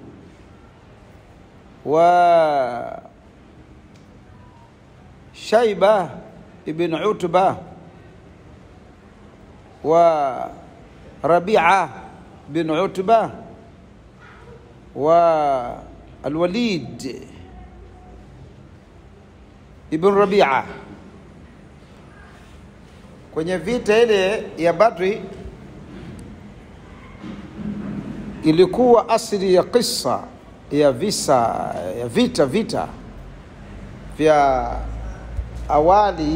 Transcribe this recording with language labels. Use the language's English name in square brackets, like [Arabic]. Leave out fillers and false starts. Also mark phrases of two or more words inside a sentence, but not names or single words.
[Arabic] وشيبة ابن عتبة وربيعة بن عتبة والوليد ابن ربيعة. [Swahili] Kwenye vita ile ya Badri ilikuwa asili ya kisa ya vita vya awali.